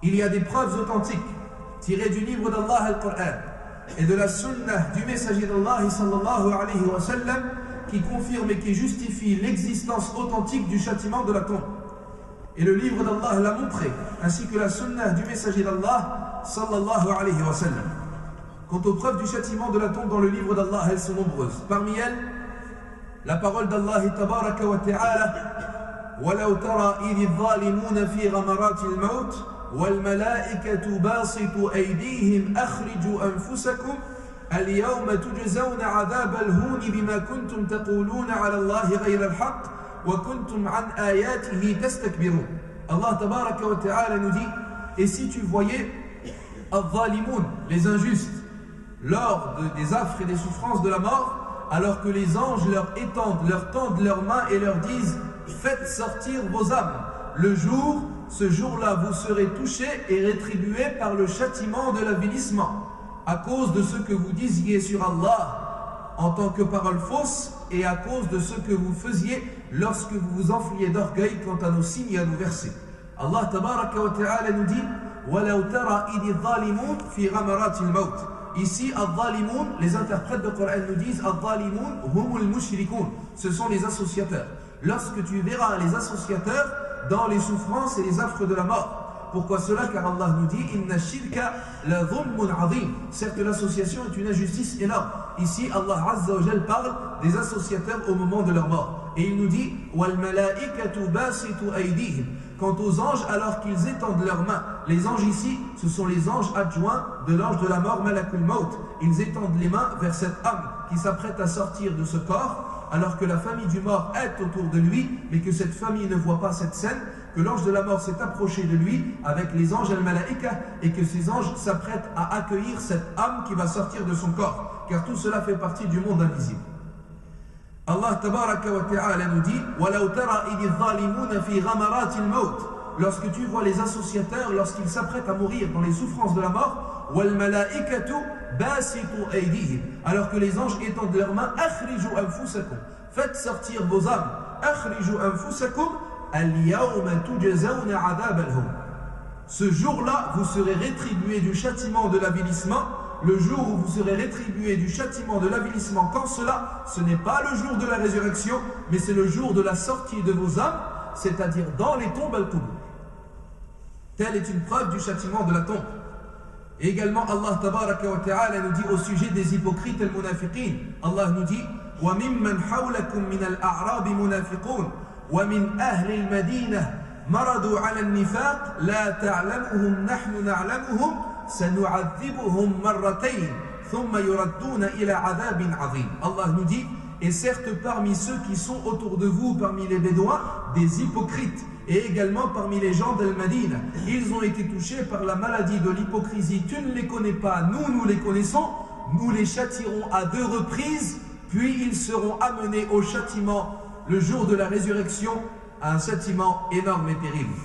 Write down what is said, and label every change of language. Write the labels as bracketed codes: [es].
[fr] Il y a des preuves authentiques tirées du livre d'Allah al-Qur'an et de la Sunna du messager d'Allah sallallahu alayhi wa sallam, qui confirme et qui justifie l'existence authentique du châtiment de la tombe. Et le livre d'Allah l'a montré, ainsi que la Sunna du messager d'Allah sallallahu alayhi wa sallam. Quant aux preuves du châtiment de la tombe dans le livre d'Allah, elles sont nombreuses. Parmi elles, la parole d'Allah tabaraka wa ta'ala: [ar] وَلَوْ تَرَى إِذِ الظَّالِمُونَ فِي غَمَرَاتِ الْمَوْتِ وَالْمَلَائِكَةُ بَاسِطُو أَيْدِيهِمْ أَخْرِجُوا أَنفُسَكُمْ الْيَوْمَ تُجْزَوْنَ عَذَابَ الْهُونِ بِمَا كُنْتُمْ تَقُولُونَ عَلَى اللَّهِ غَيْرَ الْحَقِّ وَكُنْتُمْ عَنْ آيَاتِهِ تَسْتَكْبِرُونَ. [fr] Allah tabaraka wa ta'ala nous dit: et si tu voyais al-zalimun, les injustes, lors des affres et des souffrances de la mort, alors que les anges leur tendent leurs mains et leur disent: faites sortir vos âmes. Ce jour-là, vous serez touchés et rétribués par le châtiment de l'avilissement, à cause de ce que vous disiez sur Allah en tant que parole fausse, et à cause de ce que vous faisiez lorsque vous vous enfliez d'orgueil quant à nos signes et à nos versets. Allah tabaraka wa ta'ala nous dit: [ar] وَلَوْ تَرَى إِذِ الظَّالِمُونَ فِي غَمَرَاتِ الْمَوْتِ. [fr] Ici, al-zalimun, les interprètes de Coran nous disent: [ar] al-zalimun humul mushrikun, [fr] ce sont les associateurs. Lorsque tu verras les associateurs dans les souffrances et les affres de la mort, Pourquoi cela? Car Allah nous dit [ar] Inna shirka la dhulmun azim. [fr] Certes, l'association est une injustice énorme. Ici, Allah Azza wa Jal parle des associateurs au moment de leur mort. Et il nous dit [ar] Wal malaikatu basitu aydihim. [fr] Quant aux anges, alors qu'ils étendent leurs mains, les anges ici, ce sont les anges adjoints de l'ange de la mort, Malakul Maut. Ils étendent les mains vers cette âme qui s'apprête à sortir de ce corps, alors que la famille du mort est autour de lui, mais que cette famille ne voit pas cette scène, que l'ange de la mort s'est approché de lui avec les anges al-malaïka, et que ces anges s'apprêtent à accueillir cette âme qui va sortir de son corps, car tout cela fait partie du monde invisible. Allah tabaraka wa ta'ala nous dit [ar] وَلَوْ تَرَى إِذِ الظَّالِمُونَ فِي غَمَرَاتِ الْمَوْتِ. [fr] Lorsque tu vois les associateurs, lorsqu'ils s'apprêtent à mourir dans les souffrances de la mort, [ar] وَالْمَلَائِكَةُ بَاسِطُوا أَيْدِيهِمْ. [fr] Alors que les anges étendent leurs mains, [ar] أَخْرِجُوا أَنفُسَكُمْ. [fr] Faites sortir vos âmes. [ar] أَخْرِجُوا أَنفُسَكُمْ الْيَوْمَ تُجَزَوْنَ عَذَابَ الْهُونِ. [fr] Ce jour-là, vous serez rétribués du châtiment de l'avilissement. Le jour où vous serez rétribués du châtiment de l'avilissement, quand cela, ce n'est pas le jour de la résurrection, mais c'est le jour de la sortie de vos âmes, c'est-à-dire dans les tombes al-qubur. Telle est une preuve du châtiment de la tombe. Et également, Allah tabaraka wa ta'ala nous dit [ar] au sujet des hypocrites et munafiqin, Allah nous dit وَمِمَّنْ حَوْلَكُمْ مِنَ الْأَعْرَابِ مُنَافِقُونَ وَمِنْ أَهْلِ الْمَدِينَةِ مَرَضُوا عَلَى النِّفَاقِ لَا تَعْلَمُهُمْ نَحْنُ نَعْلَمُهُمْ سَنُعَذِّبُهُمْ مَرَّتَيْنِ ثُمَّ يُرَدُّونَ إِلَى عَذَابٍ عَظِيمٍ. [fr] Allah nous dit, et certes parmi ceux qui sont autour de vous, parmi les Bédouins, des hypocrites, et également parmi les gens d'Al-Madina, ils ont été touchés par la maladie de l'hypocrisie. Tu ne les connais pas, nous les connaissons, nous les châtirons à 2 reprises, puis ils seront amenés au châtiment le jour de la résurrection, un châtiment énorme et terrible.